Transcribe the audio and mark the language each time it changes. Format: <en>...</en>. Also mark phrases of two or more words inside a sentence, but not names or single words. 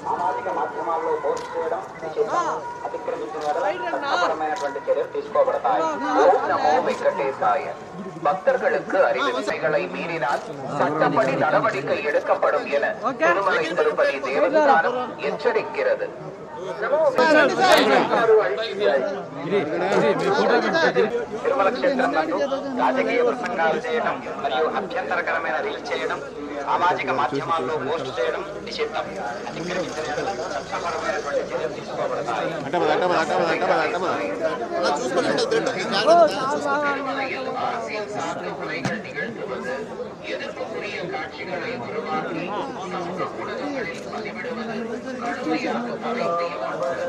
<ta>பக்தர்களுக்கு அறிவிப்பைகளை மீறினால் சட்டப்படி நடவடிக்கை எடுக்கப்படும் என திருமலை திருப்பதி தேவஸ்தானம் எச்சரிக்கிறது.</ta> <te>తిరుమల క్షేత్రంలో రాజకీయ ప్రసంగాలు చేయడం మరియు అభ్యంతరకరమైన రీల్స్ చేయడం, సామాజిక మాధ్యమాల్లో పోస్ట్ చేయడం నిషిద్ధం. అతిక్రమించిన చట్టపరమైనటువంటి చర్యలు తీసుకోబడతాయి.</te> <ta>அரசியல் சார்ந்த முறைகள் நிகழ்த்துவது, எதிர்ப்புக்குரிய காட்சிகளை உருவாக்கி சமூக ஊடகங்களில் பதிவிடுவது கடுமையாக தடை செய்யப்பட்டுள்ளது.</ta>